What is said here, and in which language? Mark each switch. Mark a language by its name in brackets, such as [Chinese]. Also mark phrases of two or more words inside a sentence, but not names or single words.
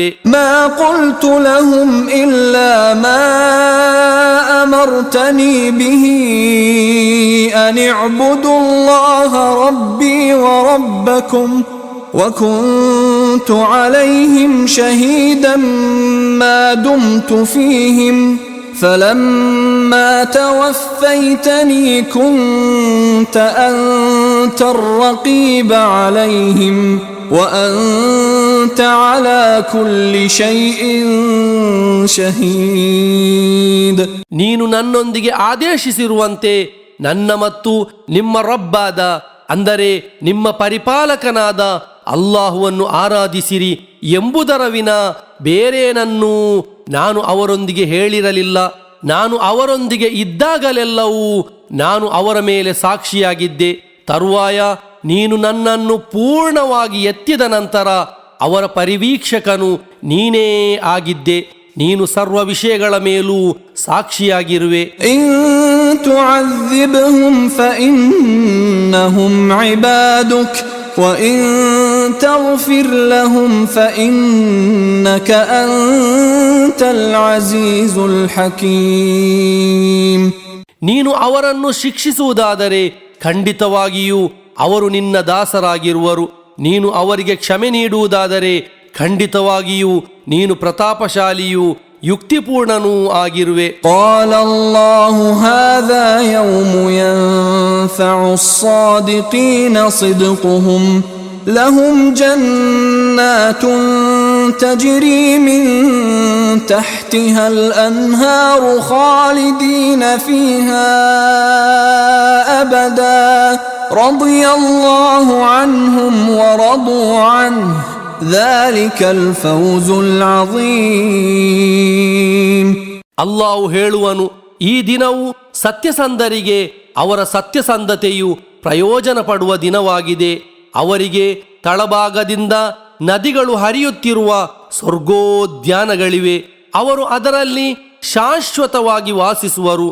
[Arabic] ما قلت لهم إلا ما أمرتني به أن اعبدوا الله ربي وربكم وكنت عليهم شهيدا ما دمت فيهم فلما توفيتني كنت أنت الرقيب عليهم وأنت على كل شيء شهيد. [Kannada] ನೀನು ನನ್ನೊಂದಿಗೆ ಆದೇಶಿಸಿರುವಂತೆ ನನ್ನ ಮತ್ತು ನಿಮ್ಮ ರಬ್ಬಾದ ಅಂದರೆ ನಿಮ್ಮ ಪರಿಪಾಲಕನಾದ ಅಲ್ಲಾಹುವನ್ನು ಆರಾಧಿಸಿರಿ ಎಂಬುದರ ವಿನ ಬೇರೇನನ್ನೂ ನಾನು ಅವರೊಂದಿಗೆ ಹೇಳಿರಲಿಲ್ಲ. ನಾನು ಅವರೊಂದಿಗೆ ಇದ್ದಾಗಲೆಲ್ಲವೂ ನಾನು ಅವರ ಮೇಲೆ ಸಾಕ್ಷಿಯಾಗಿದ್ದೆ. ತರುವಾಯ ನೀನು ನನ್ನನ್ನು ಪೂರ್ಣವಾಗಿ ಎತ್ತಿದ ನಂತರ ಅವರ ಪರಿವೀಕ್ಷಕನು ನೀನೇ ಆಗಿದ್ದೆ. ನೀನು ಸರ್ವ ವಿಷಯಗಳ ಮೇಲೂ ಸಾಕ್ಷಿಯಾಗಿರುವೆ. [Arabic] ಇನ್ تعذبهم فإنهم عبادك وإن تغفر لهم فإنك أنت العزيز الحكيم. [Kannada] ನೀನು ಅವರನ್ನು ಶಿಕ್ಷಿಸುವುದಾದರೆ ಖಂಡಿತವಾಗಿಯೂ ಅವರು ನಿನ್ನ ದಾಸರಾಗಿರುವರು. ನೀನು ಅವರಿಗೆ ಕ್ಷಮೆ ನೀಡುವುದಾದರೆ ಖಂಡಿತವಾಗಿಯೂ ನೀನು ಪ್ರತಾಪಶಾಲಿಯೂ ಯುಕ್ತಿಪೂರ್ಣನೂ ಆಗಿರುವೆ. [Arabic] قال الله هذا يوم ينفع الصادقين صدقهم لهم جنات تجري من تحتها الأنهار خالدين فيها أبدا رضي الله عنهم ورضوا عنه ذلك الفوز العظيم. [Kannada] ಅಲ್ಲಾಹು ಹೇಳುವನು, ಈ ದಿನವು ಸತ್ಯಸಂಧರಿಗೆ ಅವರ ಸತ್ಯಸಂಧತೆಯು ಪ್ರಯೋಜನ ಪಡುವ ದಿನವಾಗಿದೆ. ಅವರಿಗೆ ತಳಭಾಗದಿಂದ ನದಿಗಳು ಹರಿಯುತ್ತಿರುವ ಸ್ವರ್ಗೋದ್ಯಾನಗಳಿವೆ. ಅವರು ಅದರಲ್ಲಿ ಶಾಶ್ವತವಾಗಿ ವಾಸಿಸುವರು.